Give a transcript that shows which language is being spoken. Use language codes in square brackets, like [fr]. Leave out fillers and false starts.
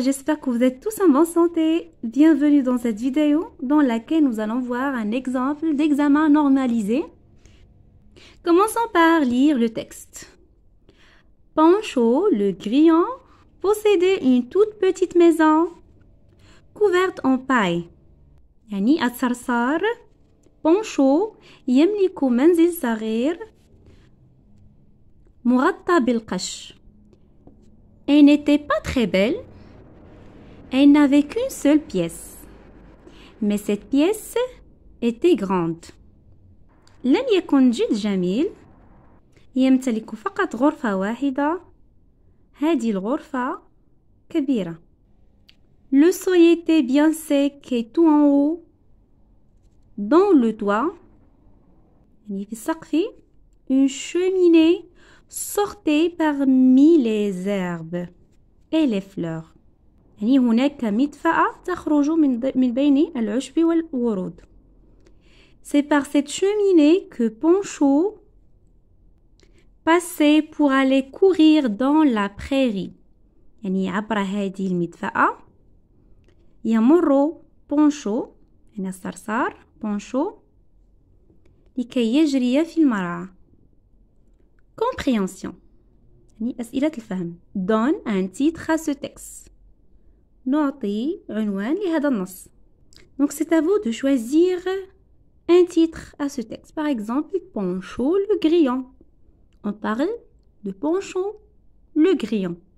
[fr] J'espère que vous êtes tous en bonne santé. Bienvenue dans cette vidéo dans laquelle nous allons voir un exemple d'examen normalisé. Commençons par lire le texte. Pancho, le grillon, possédait une toute petite maison couverte en paille. [ar] يعني الصرصار بونشو يملك منزل صغير مغطى بالقش. [fr] Elle n'était pas très belle. Elle n'avait qu'une seule pièce. Mais cette pièce était grande. [ar] لم يكن جد جميل. يمتلك فقط غرفة واحدة. هذه الغرفة كبيرة. [fr] Le seuil était bien sec et tout en haut. Dans le toit, [ar] يعني في السقف, [fr] une cheminée sortait parmi les herbes et les fleurs. [ar] يعني هناك مدفأة تخرج من بين العشب والورود. [fr] C'est par cette cheminée que Pancho passait pour aller courir dans la prairie. [ar] يعني عبر هذه المدفأة يمر بونشو يعني الصرصار بونشو لكي يجري في المرعى. Compréhension. يعني أسئلة الفهم. [fr] Donne un titre à ce texte. [ar] نعطي عنوان لهذا النص. [fr] Donc c'est à vous de choisir un titre à ce texte. Par exemple, Pancho le grillon. On parle de Pancho le grillon.